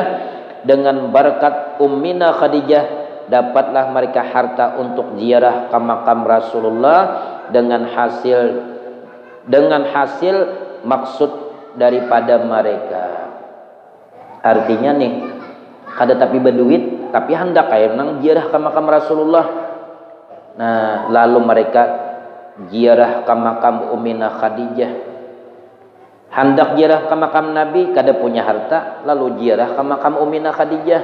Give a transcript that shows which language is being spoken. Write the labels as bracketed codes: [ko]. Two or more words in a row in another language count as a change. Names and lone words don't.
[id] Dengan berkat Ummina Khadijah dapatlah mereka harta untuk ziarah ke makam Rasulullah dengan hasil maksud daripada mereka. Artinya nih, [bjn] kada tapi berduit tapi hendak kayak nang ziarah ke makam Rasulullah. [id] Nah, lalu mereka ziarah ke makam Ummina Khadijah. [bjn] Hendak ziarah ke makam Nabi, kada punya harta, lalu ziarah ke makam Ummina Khadijah.